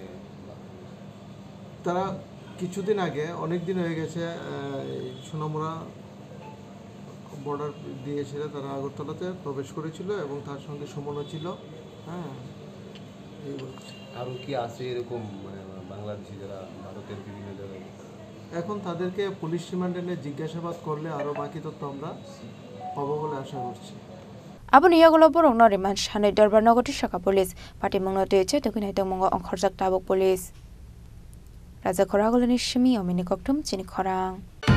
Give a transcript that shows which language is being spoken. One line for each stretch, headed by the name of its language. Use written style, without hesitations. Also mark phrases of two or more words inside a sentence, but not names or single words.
Bangla: তারা কিছুদিন আগে অনেক দিন হয়ে গেছে সোনামুড়া বর্ডার দিয়ে এসে তারা আগরতলাতে প্রবেশ করেছিল এবং তার সঙ্গে সুমনও ছিল হ্যাঁ এই বলছি আরও কি আছে এরকম মানে বাংলাদেশি যারা ভারতের বিভিন্ন জায়গায় এখন তাদেরকে পুলিশ রিমান্ডে নিয়ে জিজ্ঞাসাবাদ করলে আরও বাকি তথ্য আমরা পাবো বলে আশা করছি
Kok Borok: Abun iyagolo borong no riman shanai dorbar nogoti shaka
English: police party
Kok Borok: mungno teche tukinai tongmongo ongkhorjak tabuk police Raja khora golani shimi omini koktum chini khorang